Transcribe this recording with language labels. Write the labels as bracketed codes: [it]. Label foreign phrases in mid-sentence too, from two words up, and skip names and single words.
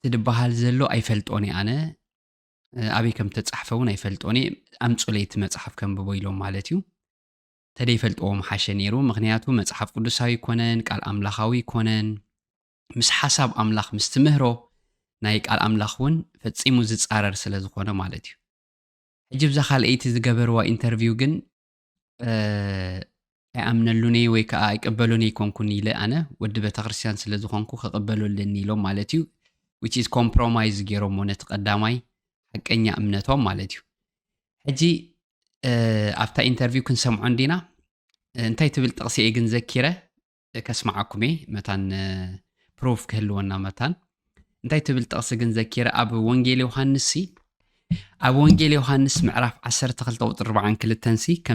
[ti] ድበሃል ዘሎ ኣይፈልጦኒ ኣነ ኣበይ ከም ተጻሕፈውን ኣይፈልጦኒ ኣምጹለይቲ መጽሓፍ ከንብቦ ኢሎም ማለት እዩ ተደይፈልጦዎም ሓሸ ነይሩ ምክንያቱ መጽሓፍ ቅዱሳዊ ኮነን ቃል ኣምላኻዊ ኮነን ምስ ሓሳብ ኣምላኽ ምስ ትምህሮ ናይ ቃል ኣምላኽ እውን ፈጺሙ ዝጻረር ስለ ዝኾነ ማለት እዩ ሕጂ ብዛ ካልአይቲ ዝገበርዋ ኢንተርቪው ግን ኣይኣምነሉኒ ወይ ከዓ ኣይቅበሉኒ ይኮንኩን ኢለ ኣነ ወዲ ቤተ ክርስቲያን ስለ ዝኾንኩ ክቕበሉልኒ ኢሎም ማለት እዩ [en] which is compromise [ti] ገይሮም ነቲ ቀዳማይ ሓቀኛ እምነቶም ማለት እዩ ሕጂ ኣብታ ኢንተርቪው ክንሰምዖ እንዲና እንታይ ትብል ጥቕሲ እየ ግን ዘኪረ ከስማዓኩም መታን ፕሮፍ ከህልወና መታን እንታይ ትብል ጥቕሲ ግን ዘኪረ ኣብ ወንጌል ዮሐንስ ኣብ ወንጌል ዮሐንስ ምዕራፍ 12 ቁጥር 42 ከምዚ